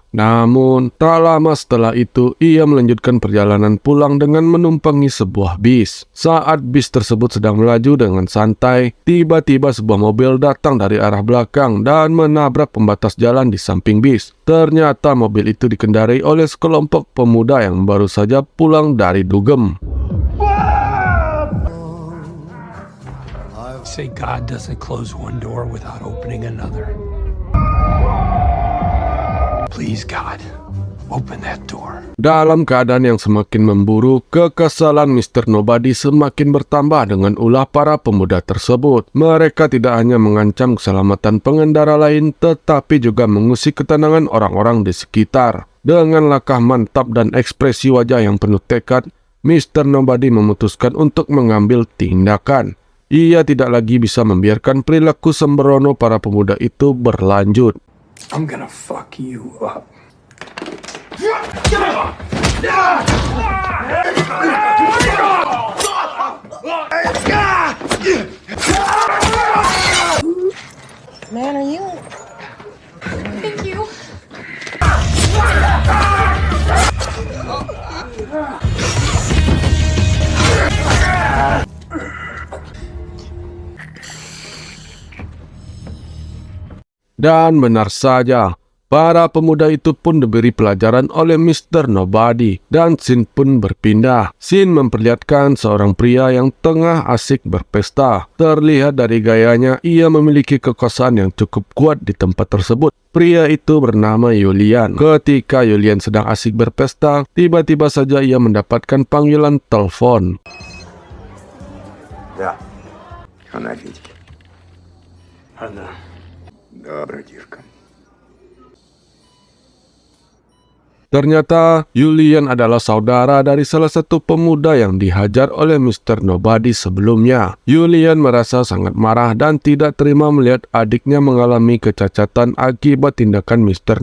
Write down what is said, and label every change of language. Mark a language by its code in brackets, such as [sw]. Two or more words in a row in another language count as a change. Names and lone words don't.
[id] Namun, tak lama setelah itu, ia melanjutkan perjalanan pulang dengan menumpangi sebuah bis. Saat bis tersebut sedang melaju dengan santai, tiba-tiba sebuah mobil datang dari arah belakang dan menabrak pembatas jalan di samping bis. Ternyata mobil itu dikendarai oleh sekelompok pemuda yang baru saja pulang dari dugem. [en] Say God doesn't close one door without opening another. Please, God, open that door. [id] Dalam keadaan yang semakin memburu, kekesalan Mr. Nobody semakin bertambah dengan ulah para pemuda tersebut. Mereka tidak hanya mengancam keselamatan pengendara lain, tetapi juga mengusik ketenangan orang-orang di sekitar. Dengan langkah mantap dan ekspresi wajah yang penuh tekad, Mr. Nobody memutuskan untuk mengambil tindakan. Ia tidak lagi bisa membiarkan perilaku sembrono para pemuda itu berlanjut. [en] I'm gonna fuck you up. Man, are you? Thank you. [id] Dan benar saja, para pemuda itu pun diberi pelajaran oleh Mr. Nobody dan scene pun berpindah. Scene memperlihatkan seorang pria yang tengah asik berpesta. Terlihat dari gayanya, ia memiliki kekuasaan yang cukup kuat di tempat tersebut. Pria itu bernama Julian. Ketika Julian sedang asik berpesta, tiba-tiba saja ia mendapatkan panggilan telepon. [ru] Да. Она видит. Она. Добрая девка. [id] Ternyata Julian adalah saudara dari salah satu pemuda yang dihajar oleh Mr. Nobody sebelumnya. Julian merasa sangat marah dan tidak terima melihat adiknya mengalami kecacatan akibat tindakan Mr.